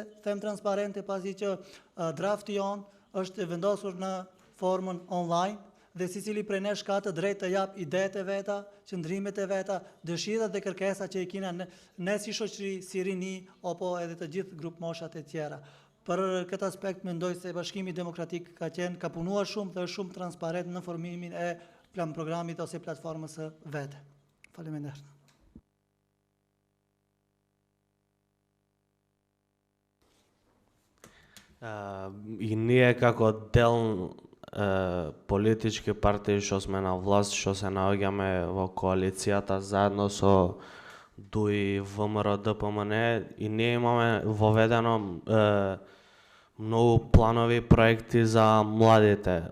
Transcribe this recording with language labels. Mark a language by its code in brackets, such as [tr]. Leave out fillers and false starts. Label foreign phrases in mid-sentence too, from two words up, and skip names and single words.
[sq] Them transparente pasi që drafti jon është vendosur në formën online dhe secili prej nesh ka të drejtë të jap idetë e veta, qëndrimet e veta, dëshirat dhe kërkesat që i kina ne si shoqëri, si rini, apo edhe të gjithë grup moshat e tjera. Për këtë aspekt mendoj se Bashkimi Demokratik ka punuar shumë dhe është shumë transparent në formimin e plan programit ose platformës së vete. Faleminderit. [mk] И ние како дел политички партии што сме на власт, што се наоѓаме во коалицијата заедно со ДУИ, ВМРО, ДПМН, и ние имаме воведено многу планови проекти за младите.